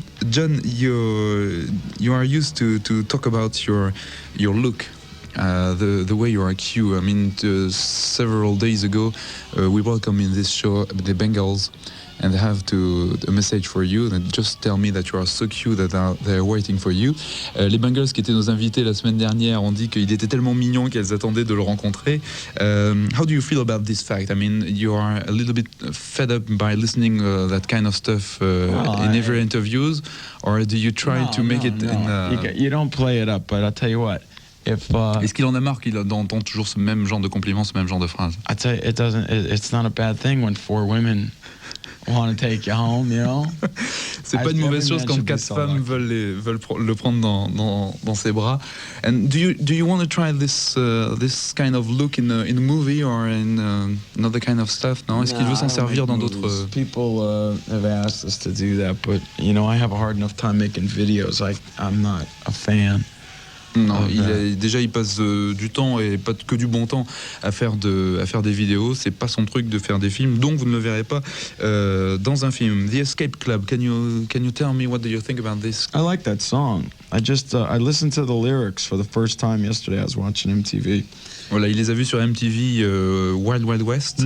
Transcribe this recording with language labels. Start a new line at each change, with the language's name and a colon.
English: John, you are used to talk about your look. The way you are cute. I mean, several days ago, we welcome in this show the Bengals, and they have a message for you. And just tell me that you are so cute that they're waiting for you.
French: Les Bengals, qui étaient nos invités la semaine dernière, ont dit qu'il était tellement mignon qu'elles attendaient de le rencontrer.
English: How do you feel about this fact? I mean, you are a little bit fed up by listening that kind of stuff in every interviews, or do you try to make it in? You don't play it up, but I'll tell you what.
French: Est-ce qu'il en a marre qu'il entend toujours ce même genre de compliments, ce même genre de phrases?
English: I tell you, it's not a bad thing when 4 women want to take you home, you know.
French: C'est pas une mauvaise chose quand 4 femmes veulent le prendre dans ses bras.
English: And do you want to try this kind of look in a movie or in another kind of stuff?
French: Non, est-ce qu'il veut s'en servir dans d'autres?
English: People have asked us to do that, but you know, I have a hard enough time making videos. I'm not a fan.
French: Non, il passe du temps et pas que du bon temps à faire des vidéos. C'est pas son truc de faire des films, donc vous ne le verrez pas dans un film.
English: The Escape Club. Can you tell me what do you think about this? I like that song. I listened to the lyrics for the first time yesterday. I was watching MTV.
French: Voilà, il les a vus sur MTV Wild Wild West.